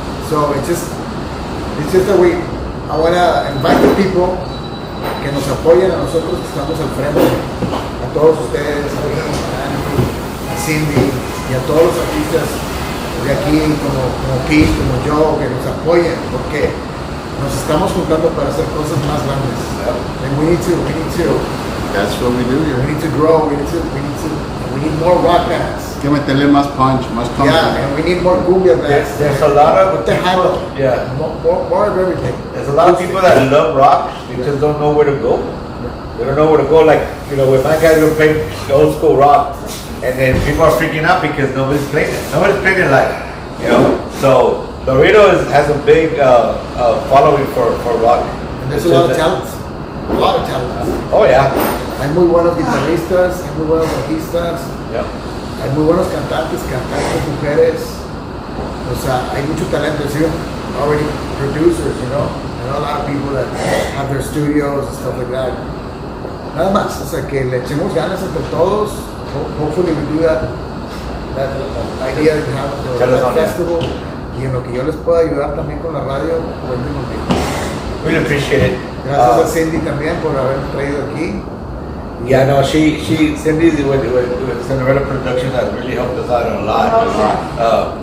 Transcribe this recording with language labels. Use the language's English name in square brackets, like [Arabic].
[English] So it's just that I want to invite the people [Spanish] que nos apoyen a nosotros que estamos al frente, a todos ustedes, a Andy, a Cindy y a todos los artistas de aquí como Pete, como yo, que nos apoyen, porque nos estamos juntando para hacer cosas más grandes. [English] And we need to. That's what we do We here. need to grow. We need more rock bands. [Spanish] Hay que meterle más punch, más content. [English] Yeah, and we need more cumbia bands. There's a lot of What the hell? Yeah. More of everything. There's a lot of people that love rock. They just don't know where to go. They don't know where to go. Like with my guys, we're playing old school rock, and then people are freaking out because nobody's playing it. Nobody's playing it live. So Laredo has a big following for rock. And there's a lot of talent. A lot of talent. Oh yeah. [Spanish] Hay muy buenos guitarristas, hay muy buenos bajistas, [English] Yeah. [Spanish] hay muy buenos cantantes, mujeres. O sea, hay mucho talento. [English] See, already producers, I know a lot of people that have their studios and stuff like that. [Spanish] Nada más, o sea, que le echemos ganas entre todos. [English] Hopefully we do that idea that we have the festival. [Spanish] Y en lo que yo les pueda ayudar también con la radio, cuenten conmigo. [English] Really appreciate it. [Spanish] Gracias a Cindy también por haberme traído aquí. [English] Yeah, no, Cindy with Cinderella Production has really helped us out a lot.